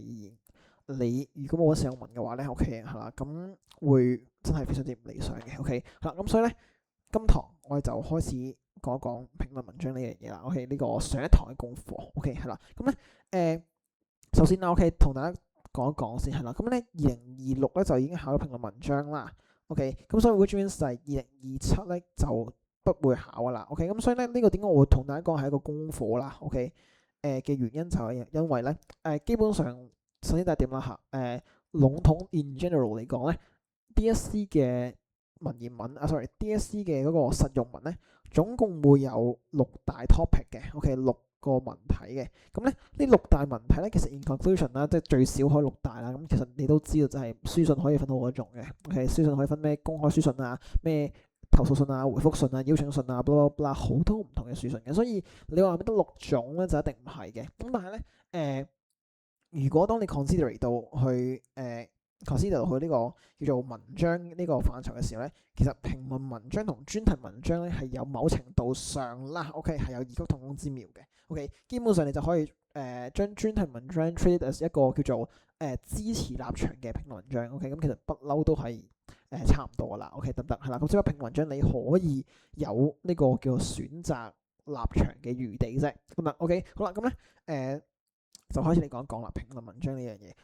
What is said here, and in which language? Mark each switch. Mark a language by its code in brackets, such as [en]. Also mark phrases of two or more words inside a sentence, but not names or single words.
[yue] 你如果冇咗實用文嘅話咧，OK 係啦，咁會真係非常之唔理想嘅，OK 係啦，咁所以咧，今堂我哋就開始講一講評論文章呢樣嘢啦，OK 呢個上一堂嘅功課，OK 係啦，咁咧首先啦，OK 同大家講一講先係啦，咁咧2026咧就已經考咗評論文章啦，OK 咁所以 [en] which means [yue] 就係2027咧就不會考噶啦，OK 咁所以咧呢個點解我會同大家講係一個功課啦，OK 嘅原因就係因為咧基本上。首先第一點啦嚇，籠統 [en] in general [yue] 嚟講咧，DSE 嘅文言文DSE 嘅嗰個實用文咧，總共會有6大 topic 嘅，OK 6個文體嘅，咁咧呢6大文體咧，其實 in conclusion 啦，即係最少可以6大啦，咁其實你都知道就係書信可以分好多種嘅，OK 書信可以分咩公開書信啊，咩投訴信啊、回覆信啊、邀請信啊， [en] blah blah blah [yue] 好多唔同嘅書信嘅，所以你話得6種咧就一定唔係嘅，咁但係咧如果當你 consider 到去呢個叫做文章呢個範疇嘅時候咧，其實評論文章同專題文章咧係有某程度上啦，OK 係有異曲同工之妙嘅，OK 基本上你就可以將專題文章 [en] treat as [yue] 一個叫做支持立場嘅評論文章，OK 咁其實不嬲都係差唔多噶啦，OK 得唔得？係啦，咁所以評論文章你可以有呢個叫做選擇立場嘅餘地啫，咁啊 OK 好啦，咁咧就開始嚟講一講啦，評論文章呢樣嘢。